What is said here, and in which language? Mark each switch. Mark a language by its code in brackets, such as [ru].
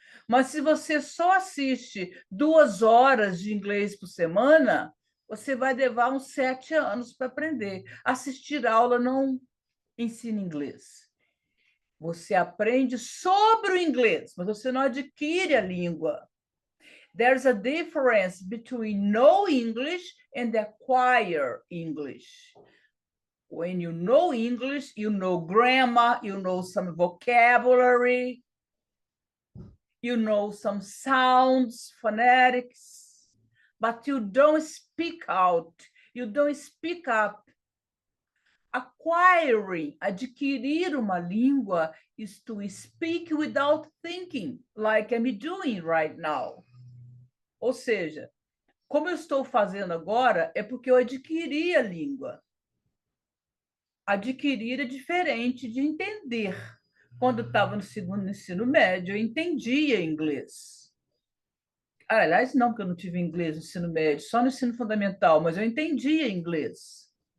[pt] Mas se você só assiste 2 horas de inglês por semana, você vai levar uns 7 anos para aprender. Assistir aula não ensina inglês. Você aprende sobre o inglês, mas você não adquire a língua. [en] There's a difference between know English and acquire English. When you know English, you know grammar, you know some vocabulary, you know some sounds, phonetics, but you don't speak out, you don't speak up. Acquiring, [pt] adquirir uma língua, [en] is to speak without thinking, like I'm doing right now. [pt] Ou seja, como eu estou fazendo agora, é porque eu adquiri a língua. Adquirir é diferente de entender. Quando eu estava no segundo ensino médio, eu entendia inglês. Aliás, não, porque eu não tive inglês no ensino médio, só no ensino fundamental, mas eu entendia inglês.